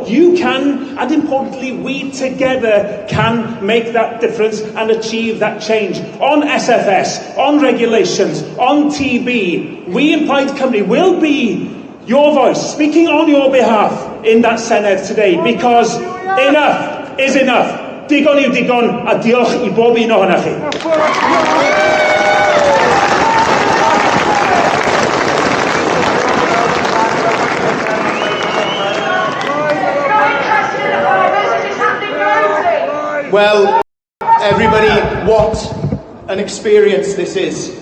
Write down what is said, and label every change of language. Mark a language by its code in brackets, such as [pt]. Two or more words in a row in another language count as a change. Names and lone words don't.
[en] You can, and importantly, we together can make that difference and achieve that change. On SFS, on regulations, on TB, we in Plaid Cymru will be your voice, speaking on your behalf in that Senedd today, because enough is enough. [cy] Digon yw digon, a diolch I bob un ohonoch chi. [en] Well, everybody, what an experience this is.